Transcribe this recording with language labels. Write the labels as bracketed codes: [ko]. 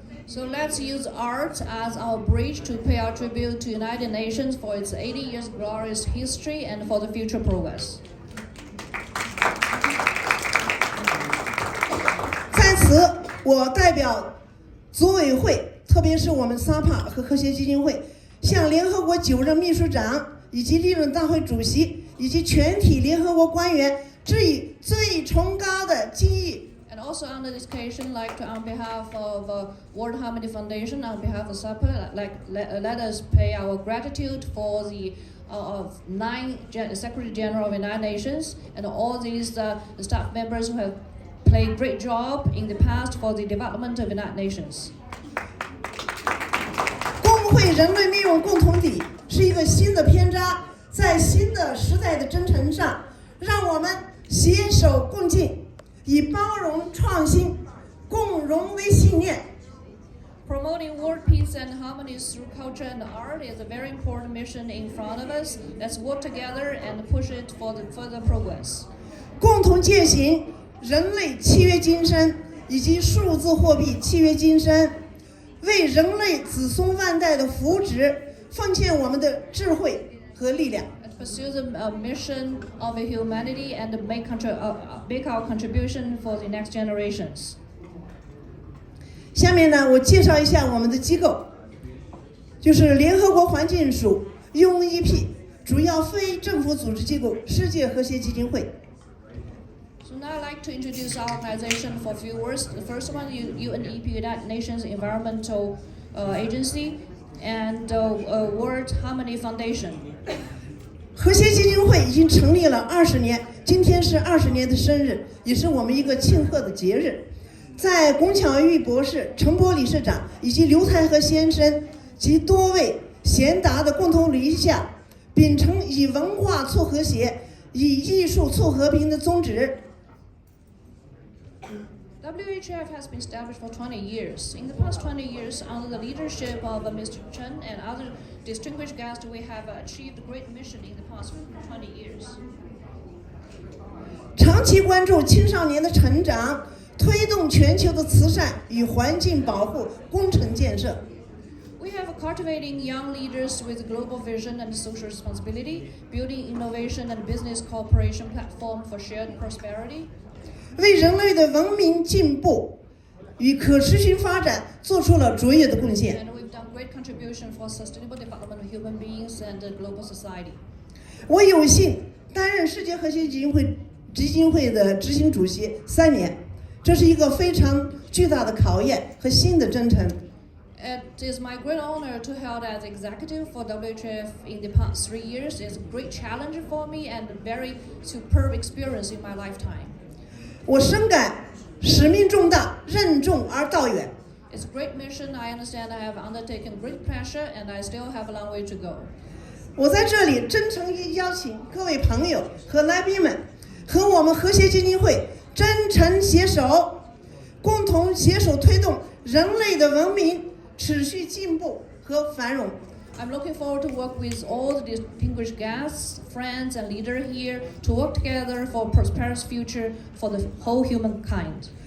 [en] So let's use art as our bridge to pay our tribute to United Nations for its 80 years glorious history and for the future progress. [zh] 在此，我代表组委会，特别是我们 SAPA 和和谐基金会，向联合国9任秘书长以及历任大会主席以及全体联合国官员致以最崇高的敬意。 [en] And also on this occasion, like on behalf of World Harmony Foundation, on behalf of SAPA, let us pay our gratitude for the 9 Secretary General of the United Nations and all these staff members who have played great job in the past for the development of the United Nations. [zh] 共绘人类命运共同体是一个新的篇章，在新的时代的征程上，让我们携手共进。以包容创新、共荣为信念。 [en] Promoting world peace and harmony through culture and art is a very important mission in front of us. Let's work together and push it for the further progress. [zh] 共同践行人类契约精神以及数字货币契约精神，为人类子孙万代的福祉奉献我们的智慧和力量。 [en] Pursue the mission of humanity and make our contribution for the next generations. [zh] 下面呢，我介绍一下我们的机构，就是联合国环境署 UNEP 主要非政府组织机构世界和谐基金会。 [en] So now I'd like to introduce our organization for a few words. The first one, UNEP, United Nations Environmental Agency, and World Harmony Foundation. [zh] 和谐基金会已经成立了20年，今天是20年的生日，也是我们一个庆贺的节日。在龚巧玉博士、陈波理事长以及刘太和先生及多位贤达的共同努力下，秉承以文化促和谐、以艺术促和平的宗旨。 [en] WHF has been established for 20 years. In the past 20 years, under the leadership of Mr. Chen and other distinguished guests, we have achieved a great mission in the past 20 years. [zh] 长期关注青少年的成长，推动全球的慈善与环境保护工程建设。 [en] We have cultivating young leaders with global vision and social responsibility, building innovation and business cooperation platform for shared prosperity. [zh] 为人类的文明进步与可持续发展做出了卓越的贡献。 [en] And we've done great contribution for sustainable development of human beings and global society. [zh] 我有幸担任世界和谐基金会的执行主席3年，这是一个非常巨大的考验和新的征程。 [en] It is my great honor to hold as executive for WHF in the past 3 years. It's a great challenge for me and a very superb experience in my lifetime. [zh] 我深感使命重大，任重而道远。 [en] It's a great mission. I understand I have undertaken great pressure and I still have a long way to go. [zh] 我在这里真诚邀请各位朋友和来宾们，和我们和谐基金会真诚携手，共同携手推动人类的文明持续进步和繁荣。 [en] I'm looking forward to work with all the distinguished guests, friends, and leaders here to work together for a prosperous future for the whole humankind.